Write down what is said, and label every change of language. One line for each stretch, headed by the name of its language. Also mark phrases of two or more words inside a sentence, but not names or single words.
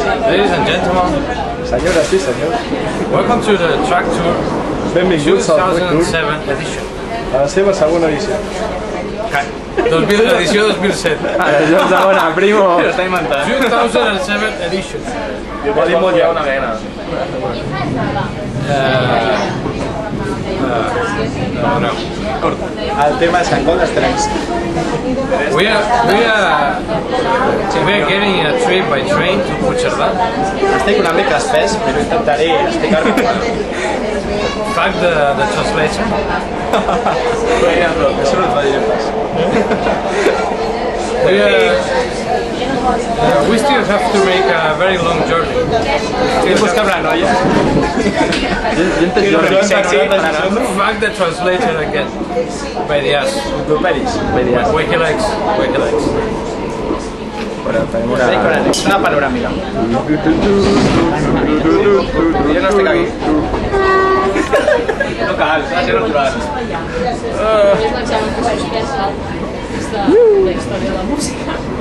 English: Ladies and gentlemen,
Catalan: senyores i senyors,
English: welcome to the Track Tour
Catalan: benvinguts al Track Tour
English: 2007 edition.
Catalan: a la seva segona edició. Edició 2007. Edició segona, primo.
English: 2007 edition.
Catalan: Jo m'ho dic molt ja una vegada. No. El tema és en Golden Strengths.
English: We are getting a trip by train to Puigcerdà.
Catalan: Estic una mica espès, però intentaré explicar-me.
English: Fuck the translation.
Catalan: Això no et va dir pas.
English: We still have to make a very long journey.
Catalan: Estic buscant la noia.
English: Fuck the translation again. By the ass. Wikileaks.
Catalan: Bueno, tenim una panoràmica. Jo no estic aquí. No cal, s'ha de ser natural. La història de la música.